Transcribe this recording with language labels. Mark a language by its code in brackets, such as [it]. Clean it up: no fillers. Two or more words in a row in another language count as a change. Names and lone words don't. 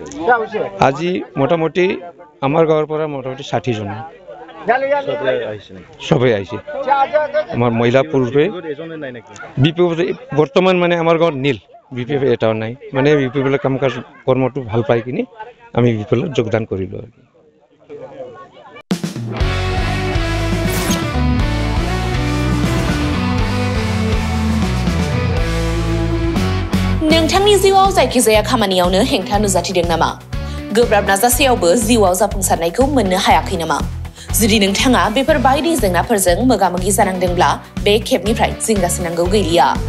[as] আজি মোটামুটি আমাৰ গাঁৱৰ পৰা মোটামুটি 60 জন সবে আইছে আমার মহিলা পুরুষে বিপিএফ বর্তমান মানে আমার গাঁৱত নীল বিপিএফ এটাও নাই মানে বিপিএল কাম কাজ কর্মটো ভাল পাই কিনি আমি বিপিএল যোগদান করিলো আর কি [brx] नोंथांनि जिउआव जायखिजाया खामानियावनो हेंथा नुजाथिदों नामा गोब्राब नाजासेयावबो जिउआव जाफुंसारनायखौ मोननो हायाखै नामा जुदि नोंथाङा बेफोर बायदि जेंनाफोरजों मोगा-मोगि जानांदोंब्ला बे खेबनिफ्राय जिंगासिनांगौ गैलिया